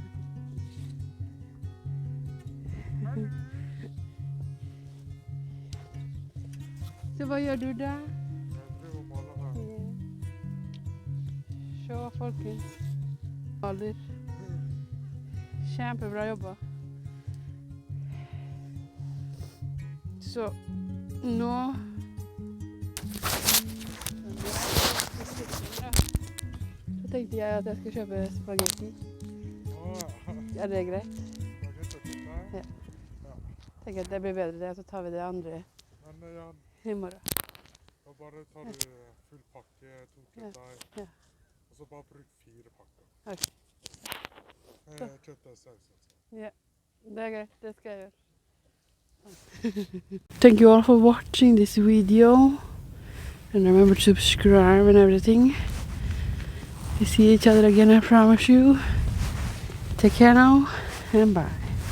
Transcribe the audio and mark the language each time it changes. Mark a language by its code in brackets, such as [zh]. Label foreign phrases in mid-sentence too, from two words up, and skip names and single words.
[sv] Så vad gör du där? Jag och målar här. Show folkens. Alder. [no] Kjempebra jobba. Så nå så tenkte jeg at jeg skulle kjøpe spagetti. Er det greit? Ja. Tenker at det blir bedre det, så tar vi det andre i morgen. Da bare tar du full pakke, 2 kjøttdeig, Ja. og så bare bruk 4 pakker. Ok. Kjøttdeig, saus altså. Ja, det er greit. Det skal jeg gjøre. [en] Thank you all for watching this video. And remember to subscribe and everything. We see each other again, I promise you. Take care now and bye.